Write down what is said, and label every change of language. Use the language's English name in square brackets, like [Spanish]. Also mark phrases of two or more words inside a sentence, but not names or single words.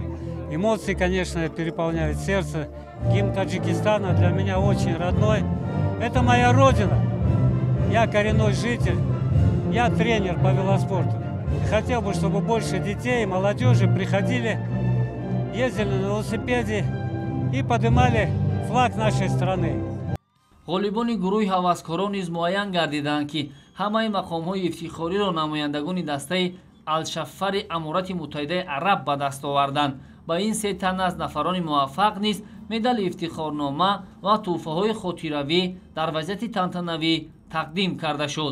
[Russian] Эмоции, конечно, переполняют сердце. Гимн Таджикистана для меня очень родной. Это моя родина. Я коренной житель. Я тренер по велоспорту. Хотел бы, чтобы больше детей и молодежи приходили, ездили на велосипеде и поднимали флаг нашей страны. [Tajik] ғолибони гурӯҳи ҳаваскорон низ муайян гардиданд ки ҳамаи мақомҳои ифтихориро намояндагони дастаи Алшафари Амурати Муттаҳидаи Араб ба даст оварданд. Ба ин се тан аз нафарони муваффақ низ медали ифтихорнома ва тӯҳфаҳои хотиравӣ дар вазъияти тантанавӣ тақдим карда шуд.